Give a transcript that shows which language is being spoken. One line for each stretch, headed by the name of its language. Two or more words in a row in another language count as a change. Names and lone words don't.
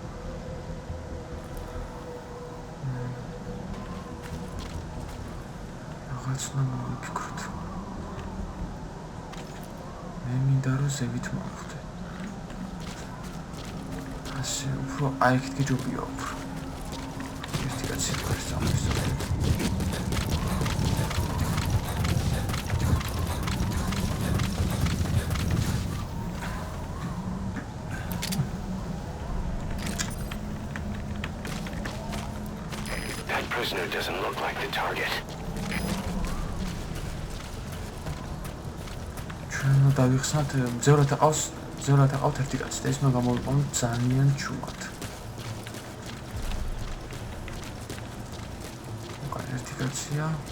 Georgian: რაღაც უნდა მოვიფიქროთ მე მინდა რომ ზევით მოვხვდე ასე უფრო აი ეგეთ გეჯობია უფრო ერთი კაცი არის სამისო
English: Prisoner doesn't look like the target.
Georgian: ჩვენ დავიხსნათ მძევრად აყავთ ერთი კაცი და ის უნდა გამოვიყენოთ ძალიან ჩუმად. უკან ერთი კაცია.